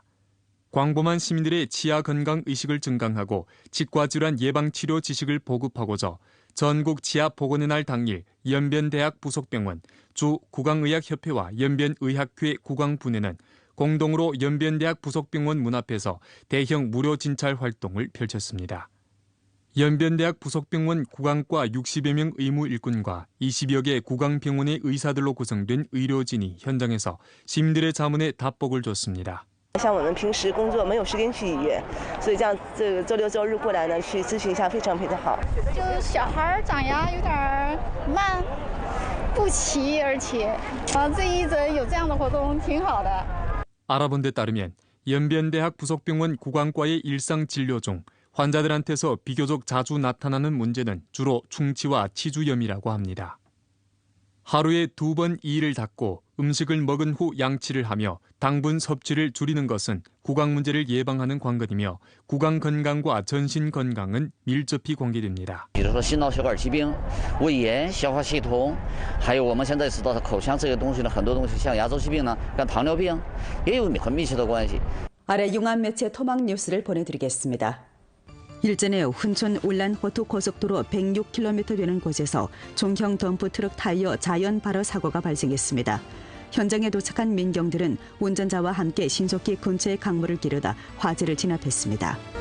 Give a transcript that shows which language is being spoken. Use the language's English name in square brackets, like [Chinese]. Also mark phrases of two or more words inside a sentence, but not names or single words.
[Korean] 광범한 시민들의 치아 건강 의식을 증강하고 치과질환 예방치료 지식을 보급하고자 전국 치아보건의 날 당일 연변대학 부속병원, 주 구강의학협회와 연변의학회 구강분회는 공동으로 연변대학 부속병원 문 앞에서 대형 무료 진찰 활동을 펼쳤습니다. 연변대학 부속병원 구강과 60여 명 의무 일꾼과 20여 개 구강병원의 의사들로 구성된 의료진이 현장에서 시민들의 자문에 답복을 줬습니다. [Chinese] 像我们平时工作没有时间去医院，所以这样这个周六周日过来呢，去咨询一下非常好。就小孩长牙有点慢，不齐，而且这一诊有这样的活动挺好的。 [Korean] 알아본 데 따르면 연변대학 부속병원 구강과의 일상 진료 중 환자들한테서 비교적 자주 나타나는 문제는 주로 충치와 치주염이라고 합니다. 하루에 2번 이를 닦고 음식을 먹은 후 양치를 하며 당분 섭취를 줄이는 것은 구강 문제를 예방하는 관건이며 구강 건강과 전신 건강은 밀접히 관계됩니다. [Chinese] 比如说心脑血管疾病、胃炎、消化系统，还有我们现在知道的口腔这些东西呢，很多东西像牙周疾病呢，跟糖尿病也有很密切的关系。 [Korean] 아래 융합 매체 토막 뉴스를 보내드리겠습니다. 일전에 훈천 울란호투 고속도로 106km 되는 곳에서 중형 덤프 트럭 타이어 자연 발화 사고가 발생했습니다. 현장에 도착한 민경들은 운전자와 함께 신속히 근처의 강물을 기르다 화재를 진압했습니다.